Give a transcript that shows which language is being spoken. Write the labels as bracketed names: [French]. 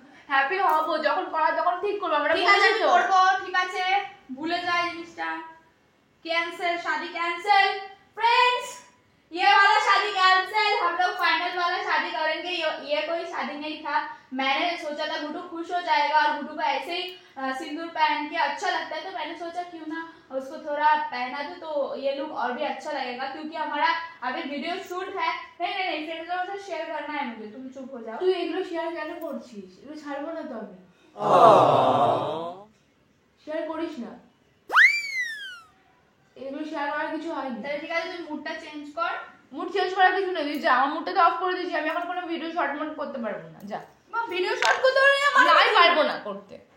[Bangla] Happy হবো, যখন করা তখন ঠিক করবো আমরা। ঠিক আছে আমি করবো, ঠিক আছে, ভুলে যাই জিনিসটা। [Hindi] कैंसिल, शादी कैंसिल फ्रेंड्स, ये वाला शादी कैंसिल, हम लोग फाइनल वाला शादी करेंगे। ये कोई शादी नहीं था, मैंने सोचा था गुड्डू खुश हो जाएगा और गुड्डू को ऐसे ही सिंदूर पहन के अच्छा लगता है, तो मैंने सोचा क्यों ना उसको थोड़ा पहना दूं तो ये लुक और भी अच्छा लगेगा, क्योंकि हमारा अभी वीडियो शूट है। नहीं फ्रेंड्स लोगों से शेयर करना है मुझे, तुम चुप हो जाओ। [Bangla] তুই এগুলো শেয়ার কেন করছিস? এগুলো ছাড়বো না তো আমি। শেয়ার করিস না, এগুলো শেয়ার করার কিছু হয়নি। তাহলে ঠিক আছে, তুই মুডটা চেঞ্জ কর। মুড চেঞ্জ করার কিছু নেই, যা আমার মুডটা তো অফ করে দিয়েছি। আমি এখন কোনো ভিডিও শর্ট মুড করতে পারবো না, যা। ভিডিও শট করতে পারবি না? না, আমি পারবো না করতে।